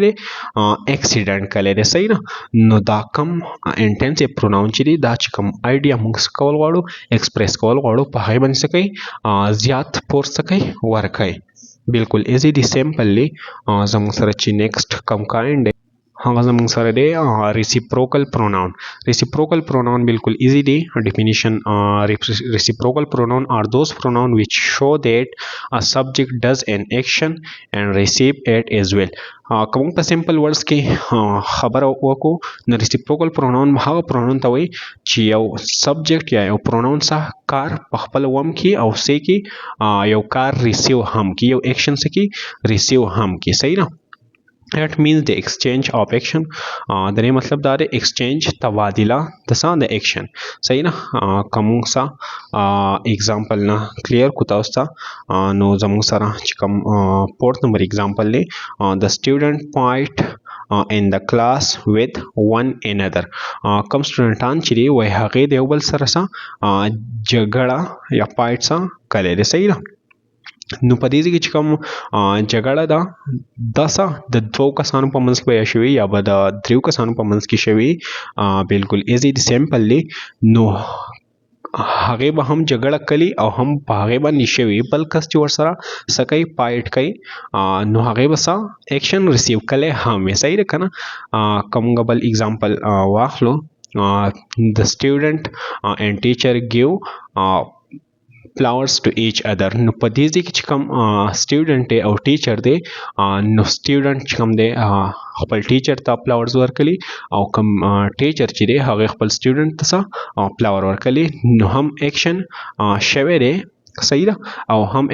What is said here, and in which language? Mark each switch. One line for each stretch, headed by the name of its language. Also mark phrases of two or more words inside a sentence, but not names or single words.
Pashto: دی اکسیډنټ کړی دی صحیح نه نو دا کم
English: intensive pronoun
Pashto: چې دی دا چې کوم آیډیا موږ کول غواړو ایکسپریس کول غواړو په هغې باندې څه کوي زیات فورس څه کوي ورکوي بالکل ایزی دی سیمپلی زموږ سره چې نیکسټ کم کاینډ دی هغه زموږ سره دی
English: reciprocal pronoun reciprocal pronoun
Pashto: بالکل ایزی دی ډیفینیشن
English: reciprocal pronoun are those pronouns which show that a subject does an action and receive it as well
Pashto: کوم په
English: simple words
Pashto: کې خبره وکړو نو
English: reciprocal pronoun
Pashto: هغه پروناون ته وایي چې یو سبجیکټ یا یو پروناون څخه کار په خپل وم کې او سې کې یو کار ریسیو هم کې یو ایکشن څه کې ریسیو هم کې صحیح نه
English: That means the exchange of action
Pashto: د دې مطلب دا دی exchange تبادله د څه د action صحیح نه کوم څه example نه clear کو تاسو ته نو زموږ سره چې کوم
English: fourth number example
Pashto: دی
English: the student fight in the class with one another
Pashto: کوم سټوډنټان چې دی وای هغې د یو بل سره څه جګړه یا فایټ څه کړی دی صحیح ده نو په دې کې چې کوم جګړه ده دا څه د دوو کسانو په منځ کې به یا شوي یا به د دریو کسانو په منځ کې شوي بالکل ایزی دی سیمپل دی نو هغې به هم جګړه کړي او هم په هغې باندې شوي بل کس چې ورسره څه کوي فایټ کوي نو هغې به څه
English: action receive
Pashto: کړی هم وي صحیح ده که نه که موږ بل اگزامپل واخلو د
English: student and teacher give flowers to each other
Pashto: نو په دې ځای کې چې کوم سټوډنټ دی او ټیچر دی نو سټوډنټ چې کوم دی خپل ټیچر ته فلاورز ورکړي او کوم ټیچر چې دی هغه خپل سټوډنټ ته څه فلاور ورکړي نو هم ایکشن شوی دی صحیح ده او هم